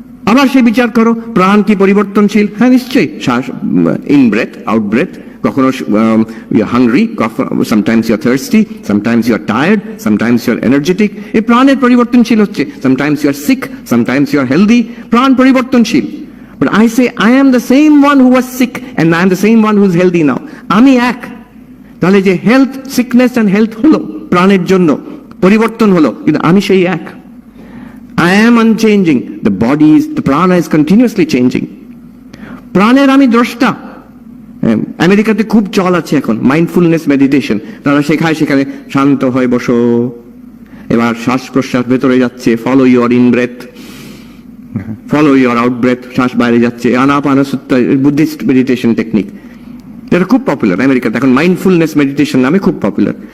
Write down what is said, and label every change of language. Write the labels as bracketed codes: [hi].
[bn] আবার সে বিচার করো, প্রাণ কি পরিবর্তনশীল? হ্যাঁ নিশ্চয়ই। [en] শ্বাস, in breath, out breath, কখনো you are hungry, sometimes you are thirsty, sometimes you are tired, sometimes you are energetic. [bn] এই প্রাণের পরিবর্তনশীল হচ্ছে। [en] Sometimes you are sick, sometimes you are healthy. [bn] প্রাণ পরিবর্তনশীল। [en] But I say I am the same one who was sick and I am the same one who is healthy now. [bn] আমি এক। তাহলে যে হেলথ, [en] sickness and health [bn] হলো প্রাণের জন্য, পরিবর্তন হলো, কিন্তু আমি সেই এক। [en] I am unchanging. The body is, the prana is continuously changing. [bn] প্রাণের আমি দ্রষ্টা। আমেরিকাতে খুব চল আছে এখন মাইন্ডফুলনেস মেডিটেশন। তারা শেখায়, সেখানে শান্ত হয়ে বসো, এবার শ্বাস প্রশ্বাস ভেতরে যাচ্ছে, [en] follow your in breath, follow your out breath, [bn] শ্বাস বাইরে যাচ্ছে। আনাপানসুত্তা বুদ্ধিস্ট মেডিটেশন টেকনিক, এটা খুব পপুলার আমেরিকাতে এখন, মাইন্ডফুলনেস মেডিটেশন নামে খুব পপুলার।